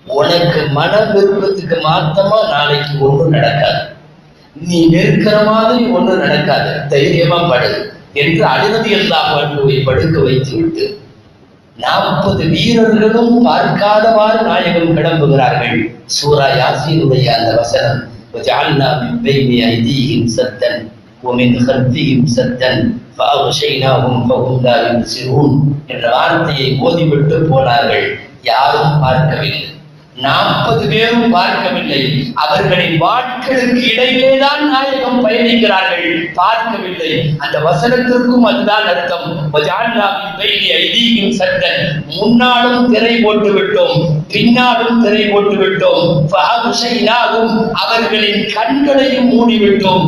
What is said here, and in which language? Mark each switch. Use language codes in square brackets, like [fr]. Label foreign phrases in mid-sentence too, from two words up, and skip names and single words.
[ta] உனக்கு மன விருப்பத்துக்கு மாத்தமா நாளைக்கு ஒன்றும் நடக்காது, நீ வெறுக்கிற மாதிரி ஒன்றும் நடக்காது, தைரியமா படு என்று அனுமதி எல்லாம் படுக்க வைத்து விட்டு 40 வீரர்களும் பார்க்காதவாறு நாயகம் கிளம்புகிறார்கள். சூரா யாசீனுடைய அந்த வசனம், [ar] وَجَعَلْنَا مِنْ بَيْنِ أَيْدِيهِمْ سَدًّا وَمِنْ خَلْفِهِمْ سَدًّا فَأَغْشَيْنَاهُمْ فَهُمْ لَا يُبْصِرُونَ [ta] என்ற வார்த்தையை ஓதிவிட்டு போனார்கள். யாரும் பார்க்கவில்லை, 40 பேரும் பார்க்கவில்லை. அவர்களின் வாட்களுக்கு இடையிலேதான் நாயகம் பயணிக்கிறார்கள், பார்க்கவில்லை. அந்த வசனத்திற்கும் அதுதான் அர்த்தம். முன்னாலும் திரை போட்டு விட்டோம், பின்னாலும் திரை போட்டு விட்டோம், அவர்களின் கண்களையும் மூடிவிட்டோம்.